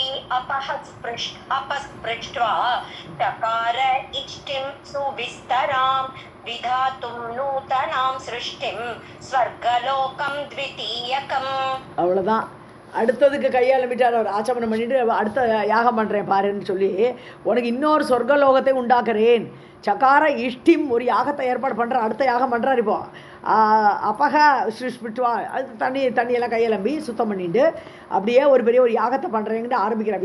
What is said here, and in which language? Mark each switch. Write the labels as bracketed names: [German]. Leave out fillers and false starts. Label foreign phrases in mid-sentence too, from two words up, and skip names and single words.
[Sanskrit] अपस्पृष्ट्वा चकार इष्टिं सुविस्तरां विधातुं नूतनां सृष्टिं स्वर्गलोकं द्वितीयकम्. [Tamil] அவ்வளோதான். அடுத்ததுக்கு கையாளமிட்டார் அவர் ஆச்சமனம் பண்ணிட்டு அடுத்த யாகம் பண்ணுறேன் பாருன்னு சொல்லி உனக்கு இன்னொரு சொர்க்கலோகத்தை உண்டாக்குறேன். [Sanskrit] चकार इष्टिम् [Tamil] ஒரு யாகத்தை ஏற்பாடு பண்ணுற அடுத்த யாகம் பண்ணுறார். இப்போ [Sanskrit] अपः स्पृष्ट्वा [Tamil] அது தண்ணியெல்லாம் கையெலம்பி சுத்தம் பண்ணிட்டு அப்படியே ஒரு பெரிய ஒரு யாகத்தை பண்ணுறேங்கிட்டு ஆரம்பிக்கிறார்.